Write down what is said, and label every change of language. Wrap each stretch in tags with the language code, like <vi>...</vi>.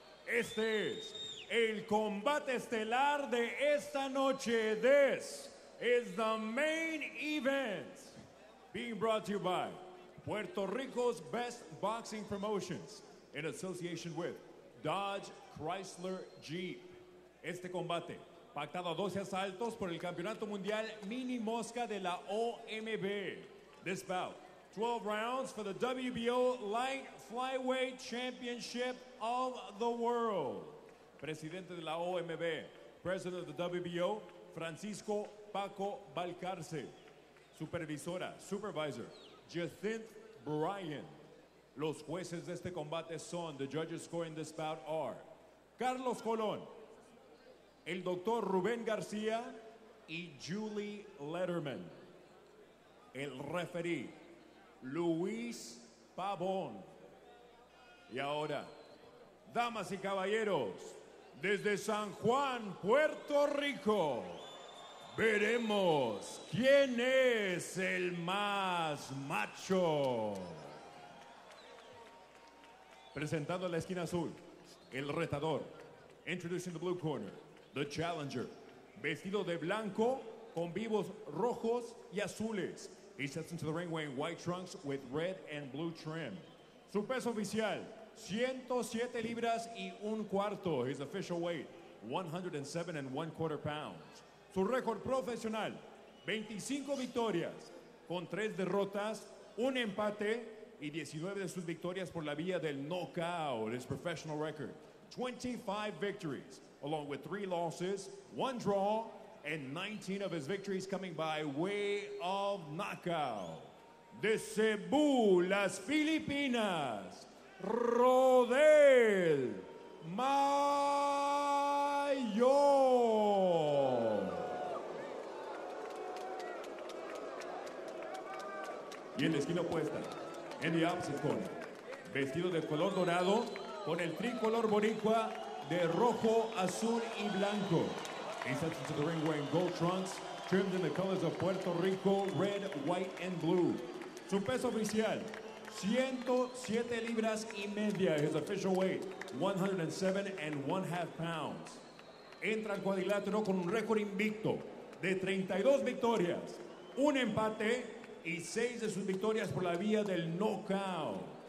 <es>Este es el combate estelar de esta noche.</es> <en>This is the main event being brought to you by Puerto Rico's Best Boxing Promotions in association with Dodge Chrysler Jeep.</en> <es>Este combate, pactado a 12 asaltos por el Campeonato Mundial Mini Mosca de la OMB.</es> <en>This bout, 12 rounds for the WBO Light Flyweight Championship of the World.</en> <es>Presidente de la OMB,</es> <en>President of the WBO,</en> <es>Francisco Paco Valcarce. Supervisora, Supervisor, Jacinth Bryan. Los jueces de este combate son,</es> <en>the judges scoring this bout are</en> <es>Carlos Colón, el doctor Rubén García y Julie Letterman. El referee, Luis Pabón. Y ahora, damas y caballeros, desde San Juan, Puerto Rico, veremos quién es el más macho. Presentando en la esquina azul, el retador.</es> <en>Introducing the blue corner, the challenger.</en> <es>Vestido de blanco con vivos rojos y azules.</es> <en>He steps into the ring wearing white trunks with red and blue trim.</en> <es>Su peso oficial, 107 libras y un cuarto.</es> <en>His official weight, 107 1/4 pounds.</en> <es>Su récord profesional, 25 victorias con 3 derrotas, un empate y 19 de sus victorias por la vía del knockout.</es> <en>His professional record, 25 victories, along with 3 losses, 1 draw, and 19 of his victories coming by way of knockout.</en> <es>De Cebu, las Filipinas, Rodel Mayor. Y en la esquina opuesta, en</es> <en>the opposite corner,</en> <es>vestido de color dorado con el tricolor boricua de rojo, azul y blanco.</es> <en>He steps into the ring wearing gold trunks, trimmed in the colors of Puerto Rico, red, white, and blue.</en> <es>Su peso oficial, 107 libras y media.</es> <en>His official weight, 107 1/2 pounds.</en> <es>Entra al cuadrilátero con un récord invicto de 32 victorias, un empate y 6 de sus victorias por la vía del knockout.</es>